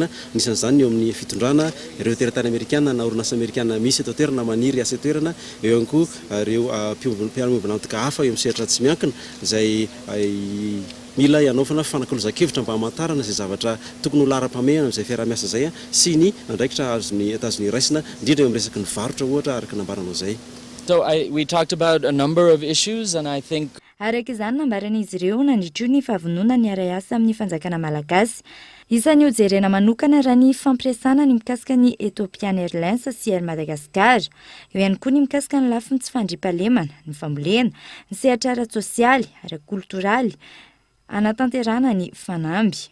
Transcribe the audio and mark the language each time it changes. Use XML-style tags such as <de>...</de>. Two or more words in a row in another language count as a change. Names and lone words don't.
<mg>Anisan'izany eo amin'ny fitondrana ireo teratany Amerikana na orinasa Amerikana misy eto toerana maniry asa toerana eo ihany koa ireo mpiara-miombonantoka hafa eo amin'ny sehatra tsy miankina izay mila hanaovana fanakalozan-kevitra mba hamantarana izay zavatra tokony ho lara-pamehana amin'izay fiara-miasa izay sy ny andraikitra azon'ny États-Unis raisina indrindra eo amin'ny resaky ny varotra ohatra araka nambaranao izay.</mg> <en>So we talked about a number of issues and I think</en> <mg>araka izany nambaran'izy ireo nandritro ny fahavonona ny ara-asa amin'ny fanjakana malagasy. Isan'ny hojerena manokana raha ny fampiresana ny mikasika ny Ethiopian Airlines sy Air Madagascar. Eo ihany koa ny mikasika ny lafiny tsy fandriampahalemana, ny fambolena, ny sehatra ara-tsosialy, ara-kultoraly, anatanterana ny fanamby.</mg>